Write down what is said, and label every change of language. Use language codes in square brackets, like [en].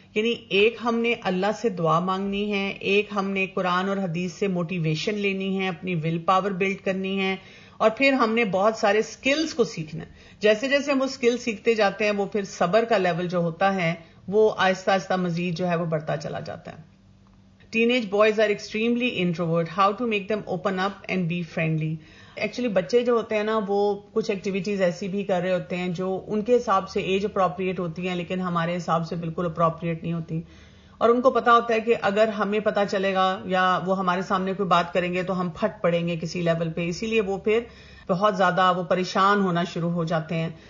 [ur] یعنی ایک ہم نے اللہ سے دعا مانگنی ہے, ایک ہم نے قرآن اور حدیث سے موٹیویشن لینی ہے, اپنی ول پاور بلڈ کرنی ہے, اور پھر ہم نے بہت سارے سکلز کو سیکھنا ہے. جیسے جیسے ہم وہ سکل سیکھتے جاتے ہیں, وہ پھر صبر کا لیول جو ہوتا ہے وہ آہستہ آہستہ مزید جو ہے وہ بڑھتا چلا جاتا ہے. [en] Teenage boys are extremely introvert. How to make them open up and be friendly. [ur] Actually بچے جو ہوتے ہیں نا, وہ کچھ ایکٹیویٹیز ایسی بھی کر رہے ہوتے ہیں جو ان کے حساب سے ایج اپروپریٹ ہوتی ہیں, لیکن ہمارے حساب سے بالکل اپروپریٹ نہیں ہوتی. اور ان کو پتا ہوتا ہے کہ اگر ہمیں پتا چلے گا یا وہ ہمارے سامنے کوئی بات کریں گے تو ہم پھٹ پڑیں گے کسی لیول پہ, اسی لیے وہ پھر بہت زیادہ وہ پریشان ہونا شروع ہو جاتے ہیں.